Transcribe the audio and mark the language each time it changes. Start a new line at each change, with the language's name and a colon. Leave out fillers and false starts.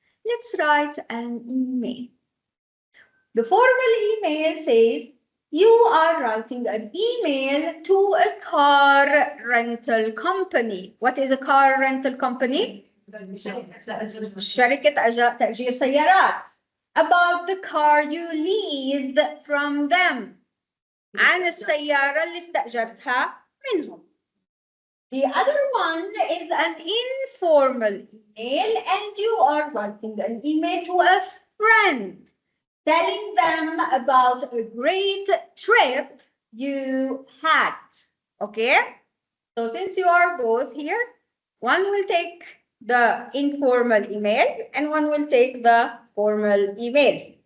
English: Let's write an email. The formal email says, you are writing an email to a car rental company. What is a car rental company?
Arabic: شركة تأجير سيارات.
English: About the car you leased from them.
Arabic: عن السيارة اللي استأجرتها منهم.
English: The other one is an informal email, and you are writing an email to a friend, telling them about a great trip you had. Okay? So since you are both here, one will take the informal email and one will take the formal email.